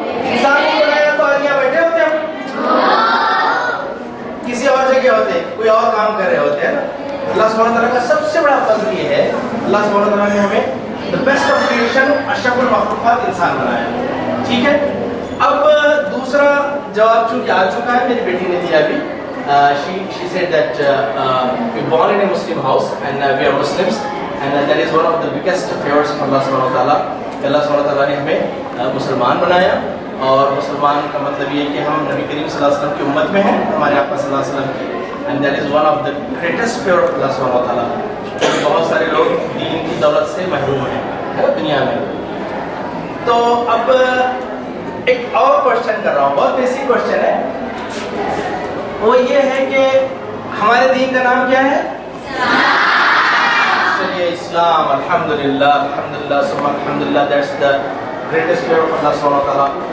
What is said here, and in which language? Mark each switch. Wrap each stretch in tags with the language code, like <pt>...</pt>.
<ur>انسان نہیں بنایا تو آج یہاں بیٹھے ہوتے ہم, کسی اور جگہ ہوتے, کوئی اور کام کر رہے ہوتے ہیں نا. اللہ سبحانہ تعالیٰ کا سب سے بڑا فضل یہ ہے, اللہ سبحانہ تعالیٰ نے ہمیں</ur> <en>the best of creation,</en> <ur>اشرف المخلوقات انسان بنایا. ٹھیک ہے, اب دوسرا جواب چونکہ آ چکا ہے, میری بیٹی نے دیا ابھی.</ur> <en>She said that we born in a Muslim house and we are Muslims, and that is one of the biggest favors of Allah subhanahu wa ta'ala.</en> <ur>Allah subhanahu wa ta'ala نے ہمیں مسلمان بنایا, اور مسلمان کا مطلب یہ ہے کہ ہم نبی کریم صلی اللہ علیہ وسلم کی امت میں ہیں, ہمارے آقا صلی اللہ علیہ وسلم کی,</ur> <en>and that is one of the greatest favor of Allah subhanahu wa ta'ala.</en> <ur>بہت سارے لوگ دین کی دولت سے محروم ہیں دنیا میں. تو اب ایک اور کوشچن کر رہا ہوں, بہت بیسک کوشچن ہے. وہ یہ ہے کہ ہمارے دین کا نام کیا ہے؟ چلیے اسلام.</ur> <ar>الحمدللہ الحمدللہ ثم الحمدللہ,</ar> <en>that's the greatest favor of Allah subhanahu wa ta'ala.</en>